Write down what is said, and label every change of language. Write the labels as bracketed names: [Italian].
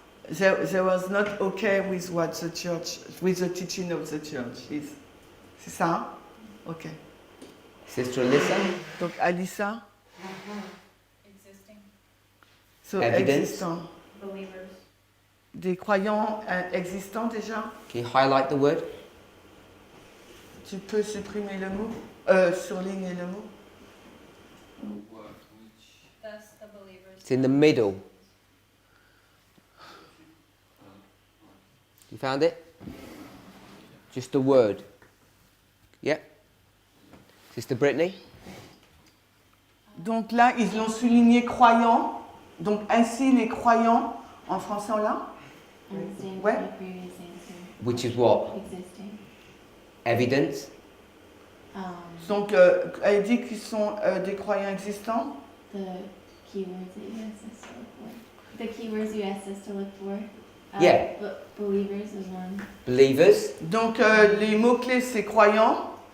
[English] They was not okay with what the church, with the teaching of the church is. [French] C'est ça? Ok. [English] Sister Alyssa? [French] Donc Alyssa. [English] Existing. So Evidence. [French] existant. [English] Believers. [French] Des croyants existants déjà. [English] Can you highlight the word? [French] Tu peux supprimer le mot, surligner le mot. [English] Thus the believers. It's in the middle. You found it? Just the word. Yep. Sister Brittany? [French] Donc là, ils l'ont souligné croyants. Donc ainsi les croyants, en français on l'a? Ouais. [English] Which is what? Existing. Evidence? [French] Donc elle dit qu'ils sont des croyants existants. [English] The keywords that you asked us to look for. The keywords you asked us to look for. Yeah. Believers is one. Believers? [French] Donc les mots-clés c'est croyants.